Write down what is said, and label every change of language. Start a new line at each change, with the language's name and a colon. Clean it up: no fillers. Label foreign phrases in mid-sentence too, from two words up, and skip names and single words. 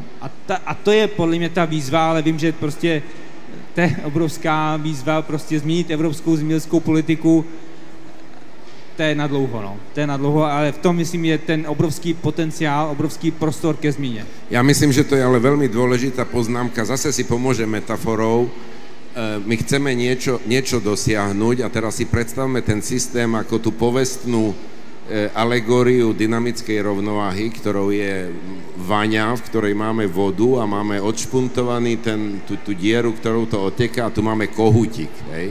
Czech: A to je podle mě ta výzva, ale vím, že prostě to je obrovská výzva prostě změnit evropskou zemědělskou politiku, to je na dlouho, ale v tom, myslím, je ten obrovský potenciál, obrovský prostor ke změně.
Slovak: Ja myslím, že to je ale veľmi dôležitá poznámka. Zase si pomôže metaforou. My chceme niečo dosiahnuť a teraz si predstavme ten systém ako tú povestnú alegóriu dynamickej rovnováhy, ktorou je vaňa, v ktorej máme vodu a máme odšpuntovaný tú dieru, ktorou to oteká a tu máme kohútik, hej?